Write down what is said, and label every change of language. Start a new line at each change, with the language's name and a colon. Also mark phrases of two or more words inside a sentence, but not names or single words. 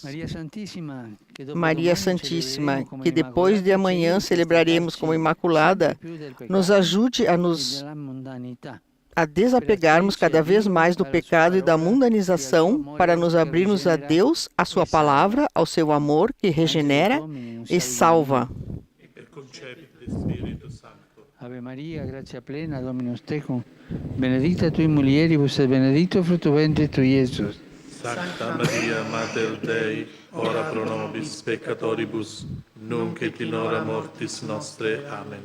Portuguese: Maria Santíssima, que depois de amanhã celebraremos como Imaculada, nos ajude a desapegarmos cada vez mais do pecado e da mundanização para nos abrirmos a Deus, a sua palavra, ao seu amor que regenera e salva.
Latin: Ave Maria, gratia plena, Dominus tecum, benedicta tui mulieribus et benedictus fructus ventris tui, Iesus. Sancta Maria, Mater Dei, ora pro nobis peccatoribus, nunc et in hora mortis nostre. Amen.